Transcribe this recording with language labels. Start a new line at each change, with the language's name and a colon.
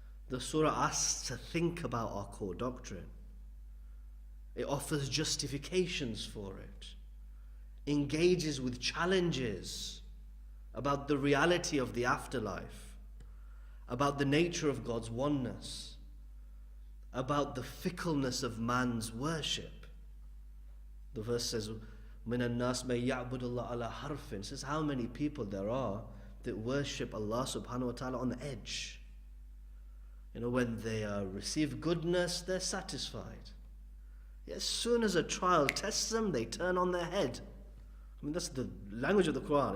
English: The surah asks to think about our core doctrine. It offers justifications for it, engages with challenges about the reality of the afterlife, about the nature of God's oneness, about the fickleness of man's worship. The verse says,
Arabic: مِنَ النَّاسِ مَن يَعْبُدُ اللَّهَ عَلَى حَرْفٍ.
English: It says how many people there are that worship Allah subhanahu wa ta'ala on the edge. When they receive goodness, they're satisfied. As soon as a trial tests them, they turn on their head. That's the language of the Quran.